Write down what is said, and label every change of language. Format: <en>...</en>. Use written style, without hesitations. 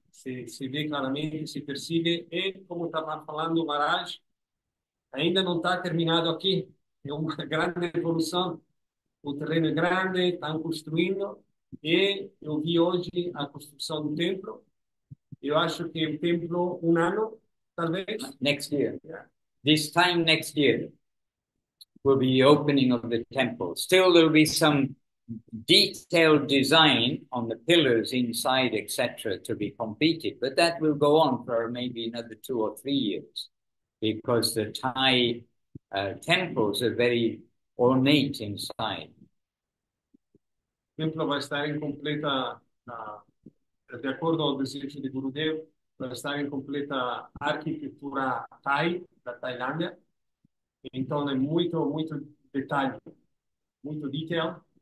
<pt>Se vê claramente, se percebe, e como estava falando o Maharaj, ainda não está terminado aqui. É uma grande evolução. O terreno é grande, estão construindo, e eu vi hoje a construção do templo. Eu acho que o templo, um ano, talvez.</pt> <en>Next year. Yeah. This time next year will be the opening of the temple. Still, there will be some detailed design on the pillars inside, etc., to be completed, but that will go on for maybe another 2 or 3 years because the Thai temples are very ornate inside.</en> <pt>O templo vai estar em completa, de acordo ao desejo de Gurudev, vai estar em completa arquitetura Thai, da Tailândia. Então, é muito detalhe, muito detail.</pt>